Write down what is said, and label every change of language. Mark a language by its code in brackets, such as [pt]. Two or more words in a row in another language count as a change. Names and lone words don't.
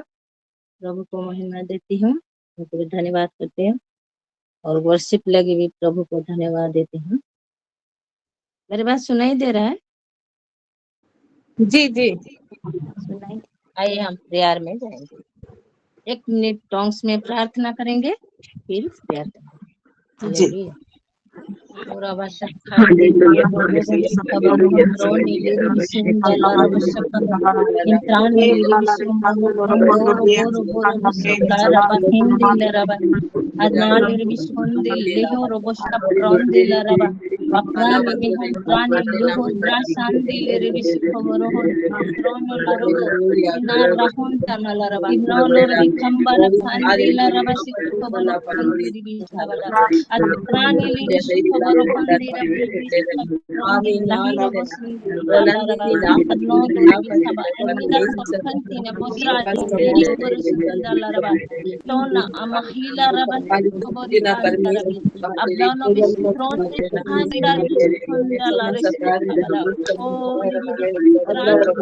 [hi] प्रभु को महिमा देती हूँ, प्रभु को धन्यवाद करती हूँ, और वर्शिप लगी भी प्रभु को धन्यवाद देती हूँ। मेरी बात सुनाई दे रहा है? जी जी सुनाई। आइए हम प्रेयर में जाएंगे। 1 मिनट टॉन्ग्स में प्रार्थना करेंगे, फिर प्रेयर करेंगे। हालेलुया। पूरा बशक्का दिलिये बोबो शक्का बरो नीली विसुंदा लारा बशक्का इंत्रान नीली विसुंदा बोरो बोरो बोरो विसुंदा रबा हिंदी लरबा अनाली विसुंदी लियो रोबोस्का प्रॉन्दी लरबा Aprani bihan prani loho drasandi lere bisi khovoroho trono lorobo ina rahon tanalaraba ino lor dikambara khandi laraba si khovoro khandi bisa bada at prani li bisi khovoro khandi rabi bisi khandi lahiro bosindi laraba at no lor bisa ba enida khandi na posra diri khovoro sunda laraba tona amahila raba khovori anda rabi abdano bis prone khanda bis khanda laris khabara o libi bis prani